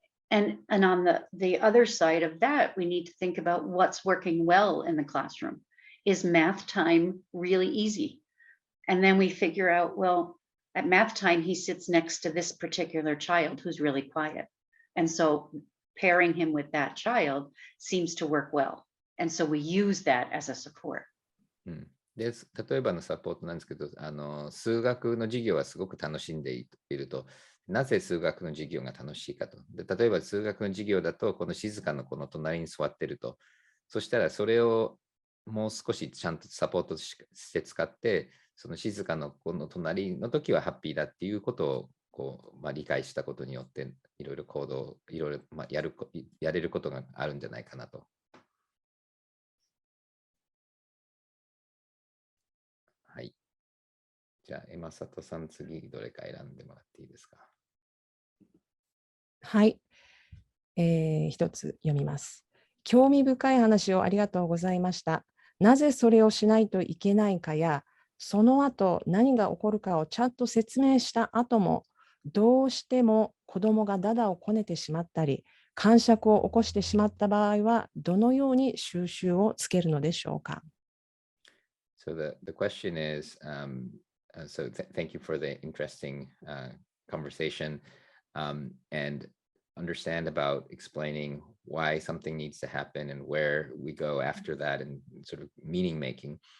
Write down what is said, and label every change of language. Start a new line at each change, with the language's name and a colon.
English: And on the other side of that, we need to think about what's working well in the classroom. Is math time really easy? And then we figure out, well, at math time, he sits next to this particular child who's really quiet. And so pairing him with that child seems to work well. And so we use that as a support.
Japanese: で例えばのサポートなんですけど、数学の授業はすごく楽しんでいると。なぜ数学の授業が楽しいかと。で例えば数学の授業だと、この静かな子の隣に座ってると。そしたらそれをもう少しちゃんとサポートして使って、その静かな子の隣の時はハッピーだっていうことを理解したことによって、いろいろ行動、いろいろやれることがあるんじゃないかなと。はい。じゃあ、エマサトさん、次どれか選んでもらっていいですか。はい、一つ読みます。興味深い話をありがとうございました。なぜそれをしないといけないかや、その後何が起こるかをちゃんと説明した後も、どうしても子どもがダダをこねてしまったり、癇癪を起こしてしまった場合は、どのように収集をつけるのでしょうか。
English: So the question is, so thank you for the interesting conversation and understand about explaining why something needs to happen and where we go after that and sort of meaning making.